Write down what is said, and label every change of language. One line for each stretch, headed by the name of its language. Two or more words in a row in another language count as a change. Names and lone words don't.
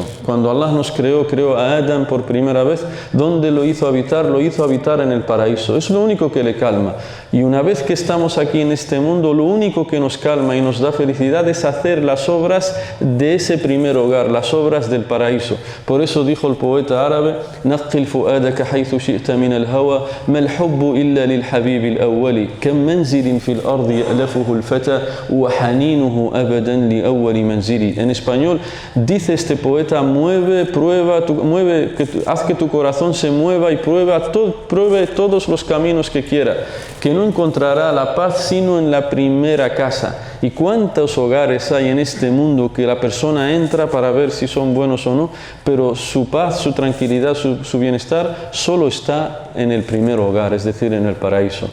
Spanish: Cuando Allah nos creó a Adam por primera vez. ¿Dónde lo hizo habitar? Lo hizo habitar en el paraíso. Es lo único que le calma. Y una vez que estamos aquí en este mundo, lo único que nos calma y nos da felicidad es hacer las obras de ese primer hogar, las obras del paraíso. Por eso dijo el poeta árabe:
Arabic: نقل فؤادك حيث شئت من الهوى ما الحب إلا للحبيب الأول كم منزل في الأرض يألفه الفتى وحنينه أبدا لأول منزل.
Spanish: En español dice este poeta: haz que tu corazón se mueva y pruebe todos los caminos que quiera, que no encontrará la paz sino en la primera casa. ¿Y cuántos hogares hay en este mundo que la persona entra para ver si son buenos o no, pero su paz, su tranquilidad, su bienestar solo está en el primer hogar, es decir, en el paraíso?